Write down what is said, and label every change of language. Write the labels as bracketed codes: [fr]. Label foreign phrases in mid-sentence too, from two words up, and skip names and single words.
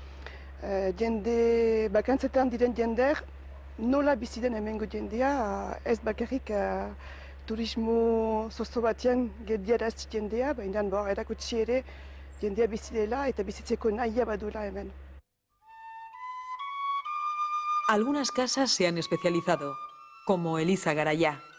[eu] jende bakantzetan diren jender nola bizi den hemengo jendea, ez bakarrik turismo zozo batean geldiarazi jendea, baina erakutsi ere jendea bizi dela eta bizitzeko nahia badula hemen. [es] Algunas casas se han especializado, como Elisa Garayá.